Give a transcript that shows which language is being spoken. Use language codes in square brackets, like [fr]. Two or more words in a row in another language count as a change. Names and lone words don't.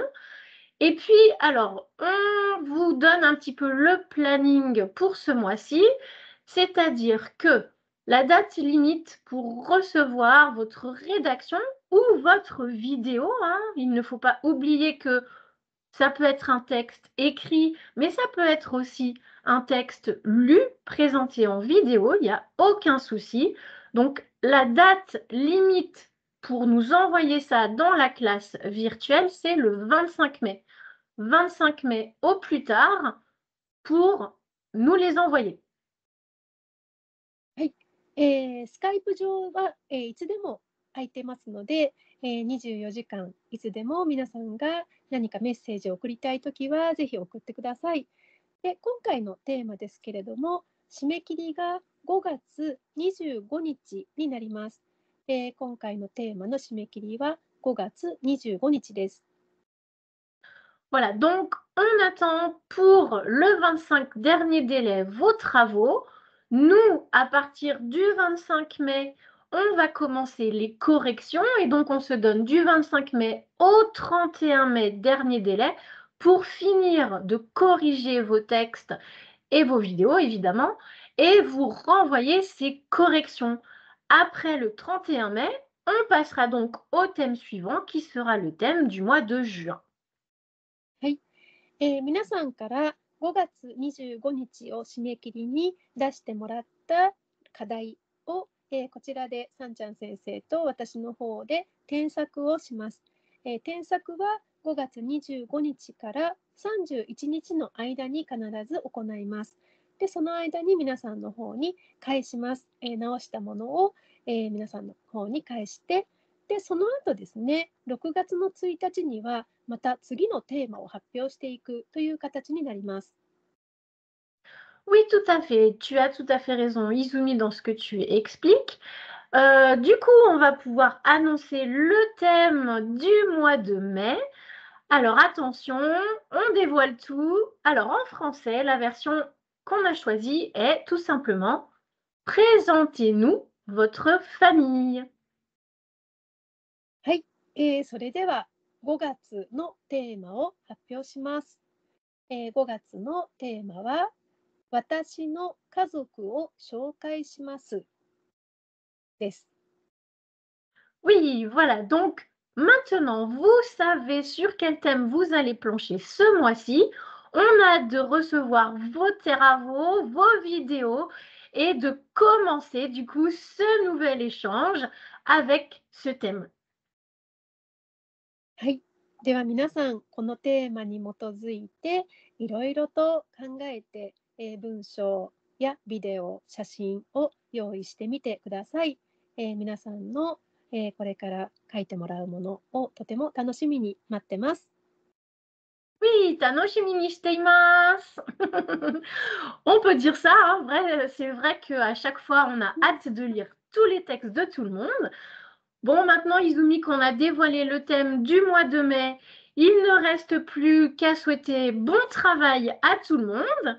[fr] Et puis, alors, on vous donne un petit peu le planning pour ce mois-ci, c'est-à-dire que la date limite pour recevoir votre rédaction ou votre vidéo, hein, il ne faut pas oublier que ça peut être un texte écrit, mais ça peut être aussi un texte lu, présenté en vidéo, il n'y a aucun souci. Donc, la date limite pour nous envoyer ça dans la classe virtuelle, c'est le 25 mai. 25 mai au plus tard pour nous les envoyer. [ja] はい、スカイプ上は、いつでも空いてますので、24時間いつでも皆さんが何かメッセージを送りたいときはぜひ送ってください。で、今回のテーマですけれども、締め切りが5月25日になります。今回のテーマの締め切りは5月25日です。 [fr] Voilà, donc on attend pour le 25 dernier délai vos travaux. Nous, à partir du 25 mai, on va commencer les corrections et donc on se donne du 25 mai au 31 mai dernier délai pour finir de corriger vos textes et vos vidéos évidemment et vous renvoyer ces corrections. Après le 31 mai, on passera donc au thème suivant qui sera le thème du mois de juin. [ja] はい、皆さんから5月25日を締め切りに出してもらった課題を、こちらでさんちゃん先生と私の方で添削をします。添削は5月25日から31日の間に必ず行います。で、その間に皆さんの方に返します。直したものを、皆さんの方に返して、で、その後ですね、6月の1日にはまた次のテーマを発表していくという形になります。 [fr] Oui, tout à fait. Tu as tout à fait raison, Izumi, dans ce que tu expliques. Du coup, on va pouvoir annoncer le thème du mois de mai. Alors, attention, on dévoile tout. Alors, en français, la version qu'on a choisie est tout simplement Présentez-nous votre famille. [ja] はい、それでは5月のテーマを発表します。5月のテーマは私の家族を紹介しますです。 [fr] Oui, voilà. Donc, maintenant, vous savez sur quel thème vous allez plancher ce mois-ci. On a hâte de recevoir vos travaux, vos vidéos et de commencer du coup ce nouvel échange avec ce thème. [ja] はい、では皆さんこのテーマに基づいていろいろと考えて、文章やビデオ、写真を用意してみてください。皆さんの、これから書いてもらうものをとても楽しみに待ってます。 Oui, 楽しみしています. [fr] On peut dire ça, hein, vrai, c'est vrai qu'à chaque fois, on a hâte de lire tous les textes de tout le monde. Bon, maintenant, Izumi, qu'on a dévoilé le thème du mois de mai, il ne reste plus qu'à souhaiter bon travail à tout le monde.